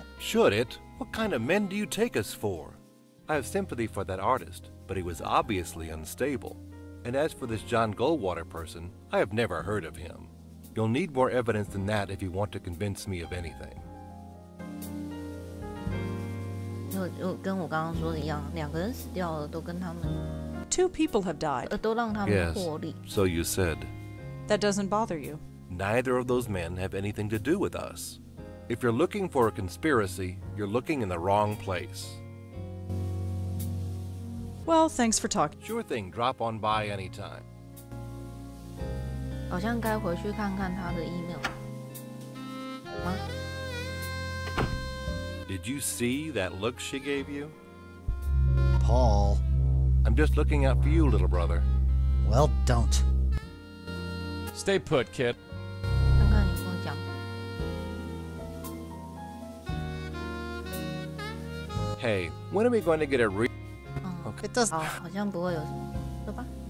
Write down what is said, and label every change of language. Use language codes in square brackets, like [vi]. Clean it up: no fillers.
[en] Should it? What kind of men do you take us for? I have sympathy for that artist, but he was obviously unstable. And as for this John Goldwater person, I have never heard of him. You'll need more evidence than that if you want to convince me of anything. [zh] 就跟我刚刚说的一样，两个人死掉了，都跟他们 [en] 2 people have died. [zh] 都让他们 [en] Yes, [zh] 获利。 [en] so you said. That doesn't bother you. Neither of those men have anything to do with us. If you're looking for a conspiracy, you're looking in the wrong place. Well, thanks for talking. Sure thing, drop on by anytime. [zh] 好像该回去看看他的 email 吗？ [en] Did you see that look she gave you? Paul. I'm just looking out for you, little brother. Well, don't. Stay put, kid. [zh] 看看你跟我讲。 [en] Hey, when are we going to get a It does. [zh] 好，好像不会有什么，走吧。